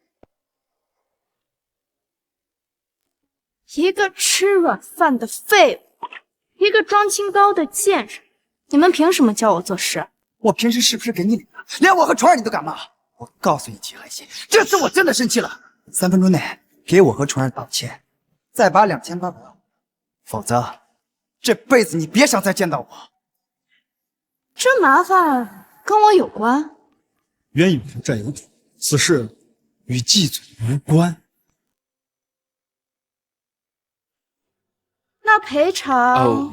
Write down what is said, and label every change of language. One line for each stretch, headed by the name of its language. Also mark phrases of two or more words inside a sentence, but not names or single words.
Chinese: 一个吃软饭的废物，一个装清高的贱人，你们凭什么叫我做事？我平时是不是给你脸了？连我和传儿你都敢骂？我告诉你，季寒心，这次我真的生气了。3分钟内给我和传儿道歉，再把2800万，否則這輩子你別想再見到我。這麻煩跟我有關？冤有頭債有主，此事與季總無關。那賠償？